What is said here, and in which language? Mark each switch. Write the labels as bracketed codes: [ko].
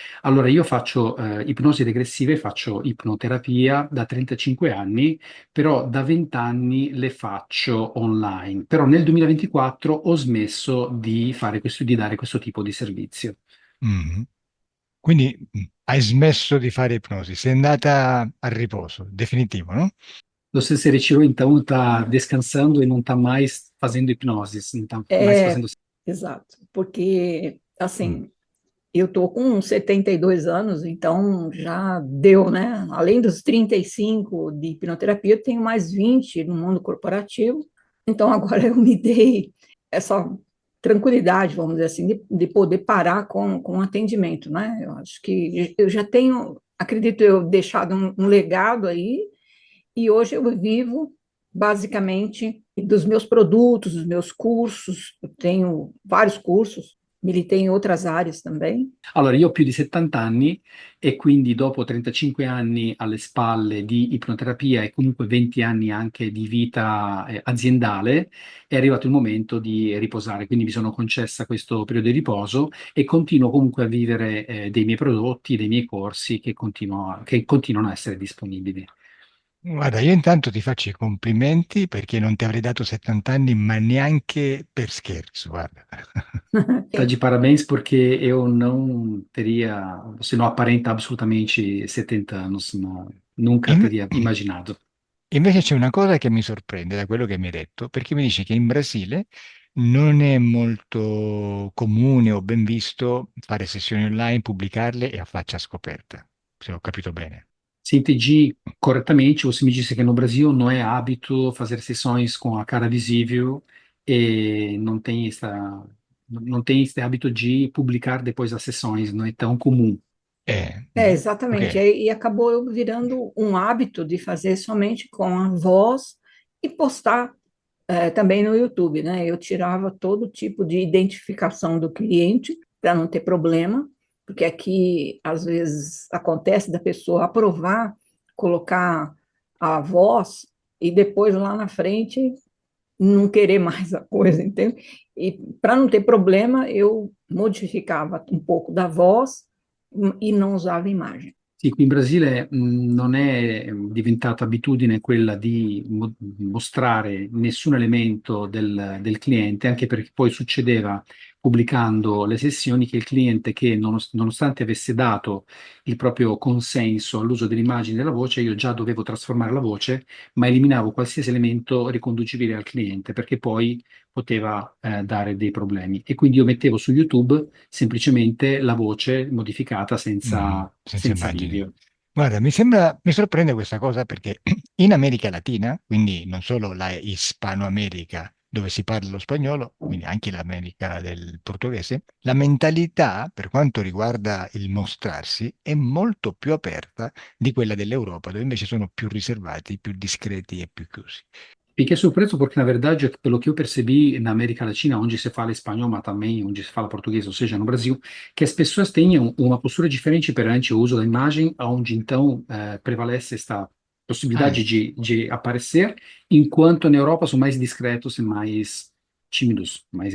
[it] Allora, io faccio ipnosi regressive, faccio ipnoterapia da 35 anni, però da 20 anni le faccio online. Però nel 2024 ho smesso di di dare questo tipo di servizio. mhm. Quindi hai smesso di fare ipnosi, sei andata a riposo, definitivo, no? [pt] Você se retirou, então, está descansando e não está mais fazendo hipnose, não está mais fazendo. Exato, porque, Mm. assim, eu estou com 72 anos, então já deu, né? Além dos 35 de hipnoterapia, eu tenho mais 20 no mundo corporativo. Então agora eu me dei essa tranquilidade, vamos dizer assim, de poder parar com o atendimento, né? Eu acho que eu já tenho acredito eu, deixado um legado aí, e hoje eu vivo basicamente dos meus produtos, dos meus cursos. Eu tenho vários cursos, militei em outras áreas também. [it] Allora, io ho più di 70 anni e quindi dopo 35 anni alle spalle di ipnoterapia e comunque 20 anni anche di vita aziendale, è arrivato il momento di riposare. Quindi mi sono concessa questo periodo di riposo e continuo comunque a vivere dei miei prodotti, dei miei corsi che continuano a essere disponibili. Guarda, io intanto ti faccio i complimenti perché non ti avrei dato 70 anni, ma neanche per scherzo, guarda. [pt] Tá de parabéns porque eu não teria, você não aparenta absolutamente 70 anos, nunca In- teria imaginado. [it] Invece c'è una cosa che mi sorprende da quello che mi hai detto, perché mi dici che in Brasile non è molto comune o ben visto fare sessioni online, pubblicarle e a faccia scoperta, se ho capito bene. [pt] Se entendi corretamente, você me disse que no Brasil não é hábito fazer sessões com a cara visível e não tem esse hábito de publicar depois das sessões, não é tão comum. Exatamente. Ok. E acabou eu virando um hábito de fazer somente com a voz e postar também no YouTube, né? Eu tirava todo tipo de identificação do cliente para não ter problema, porque aqui às vezes acontece da pessoa aprovar, colocar a voz e depois lá na frente não querer mais a coisa, entende? E para não ter problema, eu modificava um pouco da voz e não usava imagem. [it] Sì, qui in Brasile non è diventata abitudine quella di mostrare nessun elemento del cliente, anche perché poi succedeva pubblicando le sessioni che il cliente che nonostante avesse dato il proprio consenso all'uso dell'immagine e della voce, io già dovevo trasformare la voce, ma eliminavo qualsiasi elemento riconducibile al cliente, perché poi poteva dare dei problemi. E quindi io mettevo su YouTube semplicemente la voce modificata Senza senza immagini. video. Guarda, mi sorprende questa cosa perché in America Latina, quindi non solo la Ispanoamerica dove si parla lo spagnolo, quindi anche l'America del portoghese, la mentalità per quanto riguarda il mostrarsi è molto più aperta di quella dell'Europa, dove invece sono più riservati, più discreti e più chiusi. [pt] Fiquei surpreso porque, na verdade, pelo que eu percebi na América Latina, onde se fala espanhol, mas também onde se fala português, ou seja, no Brasil, que as pessoas tenham uma postura diferente perante o uso da imagem, onde então prevalece esta Ah, possibilidade de aparecer, enquanto na Europa são mais discretos e mais tímidos, mais